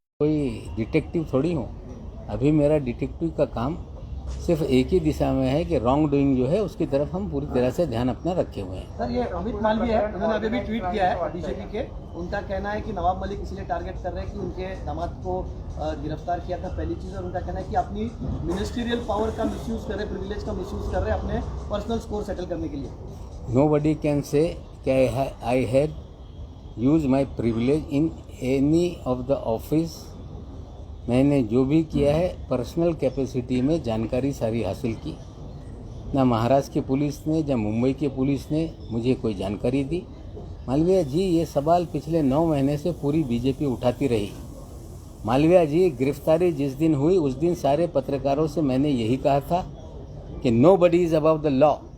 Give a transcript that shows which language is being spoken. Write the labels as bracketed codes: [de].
[hi] कोई डिटेक्टिव थोड़ी हूँ. अभी मेरा डिटेक्टिव का काम सिर्फ एक ही दिशा में है कि रॉन्ग डूइंग जो है उसकी तरफ हम पूरी तरह से ध्यान अपना रखे हुए हैं. सर, ये अमित मालवीय है, उन्होंने अभी भी ट्वीट किया है बीजेपी के. उनका कहना है कि नवाब मलिक इसलिए टारगेट कर रहे हैं कि उनके दामाद को गिरफ्तार किया था, पहली चीज़. और उनका कहना है कि अपनी मिनिस्ट्रियल पावर का मिसयूज़ कर रहे, प्रिविलेज का मिसयूज़ कर रहे अपने पर्सनल स्कोर सेटल करने के लिए. [en] Nobody can say [hi] कि [en] I had used my privilege in any of the office. [hi] मैंने जो भी किया है पर्सनल कैपेसिटी में जानकारी सारी हासिल की. ना महाराष्ट्र की पुलिस ने या मुंबई की पुलिस ने मुझे कोई जानकारी दी. मालवीय जी, ये सवाल पिछले 9 महीने से पूरी बीजेपी उठाती रही. मालवीय जी, गिरफ्तारी जिस दिन हुई उस दिन सारे पत्रकारों से मैंने यही कहा था कि [en] Nobody is above the law.